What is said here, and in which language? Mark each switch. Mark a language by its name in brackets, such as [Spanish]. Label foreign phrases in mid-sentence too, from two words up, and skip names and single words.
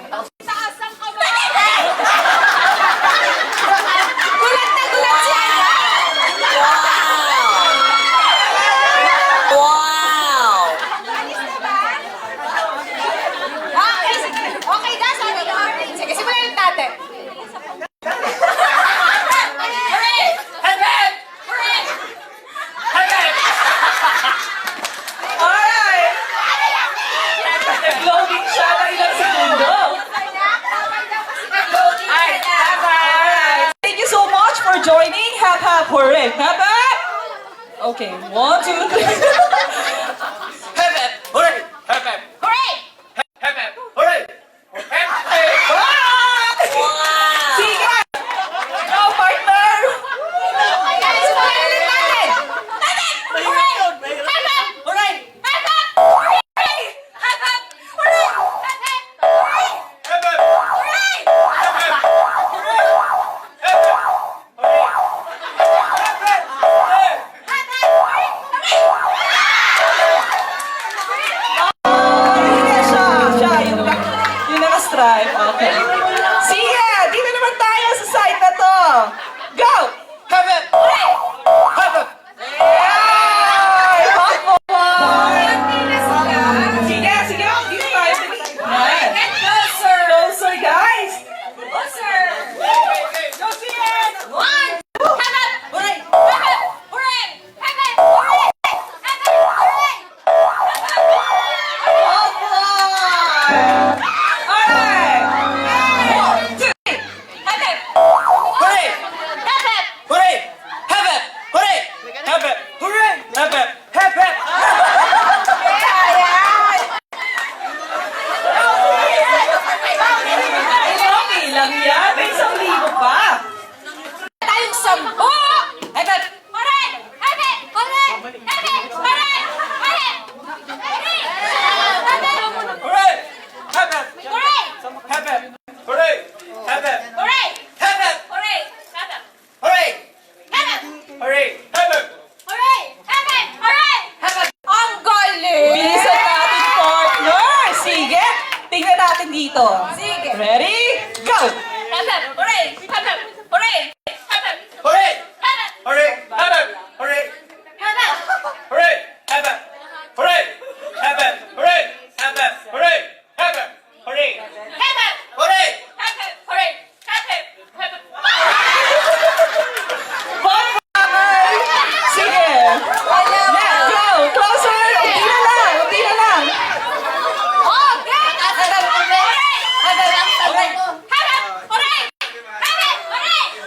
[Filipino] Taas ang kamay! Gulat na gulat siya! Okay, sige. Okay na, sabi ko. Sige, simulan natin. Hooray! [English] Hep, hep. Hooray! Hep, hep. Alright! [Filipino] Nag-loading siya ng ilang segundo. [English] Alright. Thank you so much for joining. Hap, hap, hooray. Hap, hap! Okay, 1, 2, 3. Hep, hep. Hooray! Hep, hep. Hooray! Hep, hep. Hooray! Hep, hep. [Filipino] Sige! [English] Go, partner! [Filipino] Guys, simulan ulit natin. [English] Hooray! Hep, hep! Hooray! Hep, hep! Hooray! Hep, hep! Hooray! Hep, hep! Hooray! Hep, hep. Hooray! Hep, hep. Hooray! Hep, hep. Hooray! Hep, hep. Hooray! [Filipino] Hindi siya, yung naka-stripe. [English] Okay. [Filipino] Sige, dito naman tayo sa side na to. [English] Go! Hep, hep. Hooray! Hep, hep. Yay! Hot boy! [Filipino] Sige, sige. Dito tayo. Yan. [English] Get closer! Closer, guys. Closer! Go see it! One! Hep, hep! Hooray! Hep, hep! Hooray! Hep, hep! Hooray! Hep, hep! Hooray! Hot boy! Alright! 1, 2, 3. Hep, hep! Hooray! Hep, hep! Hooray! Hep, hep. Hooray! Hep, hep. Hooray! Hep, hep. Hep, hep. [Filipino] Okay lang yan. May 1,000 pa. Tayong 10! [English] Hep, hep! Hooray! Hep, hep! Hooray! Hep, hep! Hooray! Hooray! Hooray! Hep, hep! Hooray! Hep, hep. Hooray! Hep, hep. Hooray! Hep, hep. Hooray! Hep, hep. Hooray! Hep, hep! Hooray! Hep, hep! Hooray! Hep, hep. Hooray! Hep, hep! Hooray! Hep, hep! [Filipino] Ang galing! Bilisan natin, partner. Sige. Tingnan natin dito. Sige. [English] Ready? Go! Hep, hep! Hooray! Hep, hep! Hooray! Hep, hep! Hooray! Hep, hep! Hooray! Hep, hep. Hooray! Hep, hep! Hooray! Hep, hep. Hooray! Hep, hep. Hooray! Hep, hep. Hooray! Hep, hep. Hooray! Hep, hep! Hooray! Hep, hep! Hooray! Hep, hep! Hep, hep! Bye-bye! Sige. Let's go. Closer. [Filipino] Unti na lang. Unti na lang. [English] Oh, great! Hep, hep! Hooray! Hep, hep! Hooray! Hep, hep! Hooray! Hep, hep! Hooray!